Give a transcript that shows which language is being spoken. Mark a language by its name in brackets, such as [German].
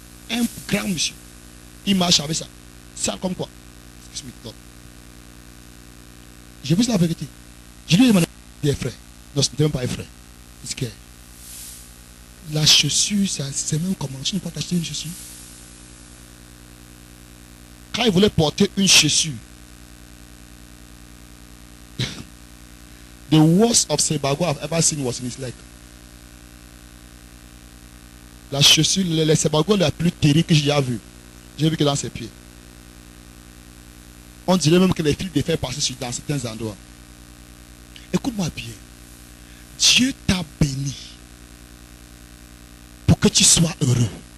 [French] Un grand monsieur. Il marche avec ça. Ça comme quoi? Excuse-moi. Je vous dis la vérité. Je lui ai demandé des frères. Non, ce n'était même pas un frère. Parce que la chaussure, c'est même comment? Tu ne peux pas t'acheter une chaussure. Quand il voulait porter une chaussure, [English] the worst of Sebago I've ever seen was in his leg. [French] La chaussure, les Sebago la plus terrible que j'ai vue. J'ai vu que dans ses pieds. On dirait même que les fils de fer passaient dans certains endroits. Écoute-moi bien. Dieu t'a béni pour que tu sois heureux.